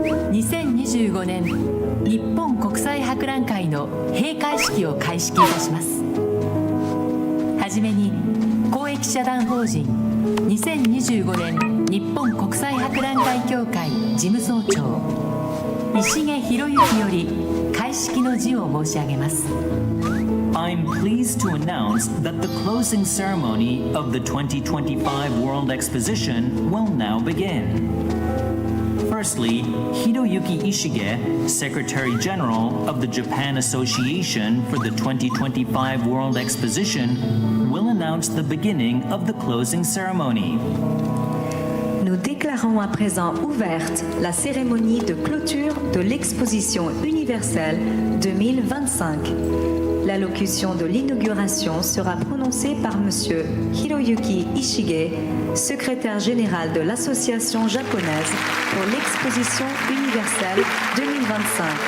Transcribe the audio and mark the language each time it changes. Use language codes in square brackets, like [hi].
[ja] 2025年日本国際博覧会の閉会式を開式いたします。はじめに公益社団法人2025年日本国際博覧会協会事務総長石毛博之より開式の辞を申し上げます。 [en] I'm pleased to announce that the closing ceremony of the 2025 World Exposition will now begin. Firstly, Hiroyuki Ishige, Secretary General of the Japan Association for the 2025 World Exposition, will announce the beginning of the closing ceremony. [fr] Nous déclarons à présent ouverte la cérémonie de clôture de l'exposition universelle 2025. L'allocution de l'inauguration sera prononcée par M. Hiroyuki Ishige, secrétaire général de l'Association japonaise pour l'exposition universelle 2025.